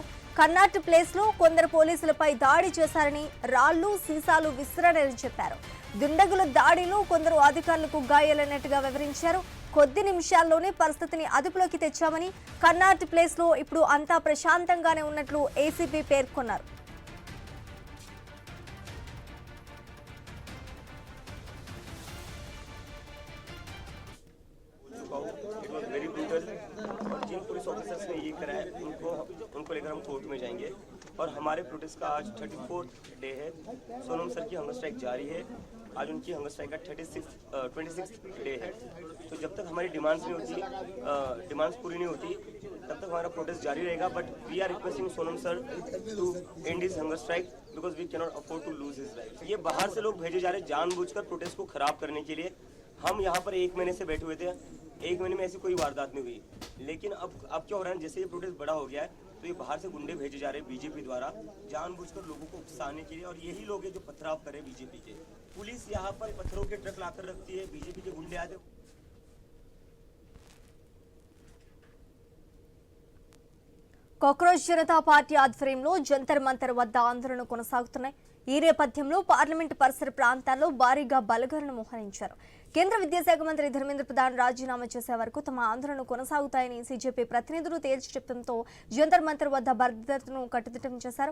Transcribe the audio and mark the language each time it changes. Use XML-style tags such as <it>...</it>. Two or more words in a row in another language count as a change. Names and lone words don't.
<te>కర్నాట్ ప్లేస్ లో కొందరు పోలీసులపై దాడి చేశారని, రాళ్లు, సీసాలు విసిరారని చెప్పారు. దుండగుల దాడిలో కొందరు అధికారులకు గాయాలైనట్టుగా వివరించారు. కొద్ది నిమిషాల్లోనే పరిస్థితిని అదుపులోకి తెచ్చామని, కర్నాట్ ప్లేస్ లో ఇప్పుడు అంతా ప్రశాంతంగానే ఉన్నట్లు ఏసీపీ పేర్కొన్నారు.</te> <en>very brutal</en> <hi>और जिन</hi> <en>police officers</en> <hi>ने ये करा है उनको लेकर हम कोर्ट में जाएंगे। और हमारे प्रोटेस्ट का आज 34th डे है। सोनम सर की</hi> <en>hunger strike</en> <hi>जारी है। आज उनकी</hi> <en>hunger strike</en> <hi>का 26th डे है। तो जब तक हमारी डिमांड्स पूरी नहीं होती तब तक हमारा प्रोटेस्ट जारी रहेगा।</hi> <en>but we are requesting Sonam sir to end his hunger strike because we cannot afford to lose his life.</en> <hi>ये बाहर से लोग भेजे जा रहे हैं जानबूझकर प्रोटेस्ट को खराब करने के लिए। हम यहाँ पर 1 महीने से बैठे हुए थे, 1 महीने में ऐसी कोई वारदात नहीं हुई। लेकिन अब क्या हो रहा है, जैसे ये प्रोटेस्ट बड़ा हो गया है तो ये बाहर से गुंडे भेजे जा रहे हैं बीजेपी द्वारा जानबूझकर लोगों को उकसाने के लिए। और यही लोग हैं जो पथराव करे बीजेपी के। पुलिस यहाँ पर पत्थरों के ट्रक लाकर रखती है, बीजेपी के गुंडे आते।</hi> <te>కాక్రోచ్ జనతా పార్టీ ఆధ్వర్యంలో జంతర్ మంతర్ వద్ద ఆందోళనలు కొనసాగుతున్నాయి. ఈ నేపథ్యంలో పార్లమెంటు పరిసర ప్రాంతాల్లో భారీగా బలగాలను మోహరించారు. కేంద్ర విద్యాశాఖ మంత్రి ధర్మేంద్ర ప్రధాన్ రాజీనామా చేసే వరకు తమ ఆందోళనలు కొనసాగుతాయని సీజేపీ ప్రతినిధులు తేల్చి చెప్పడంతో జంతర్ మంతర్ వద్ద భద్రతను కట్టుదిట్టం చేశారు.</te>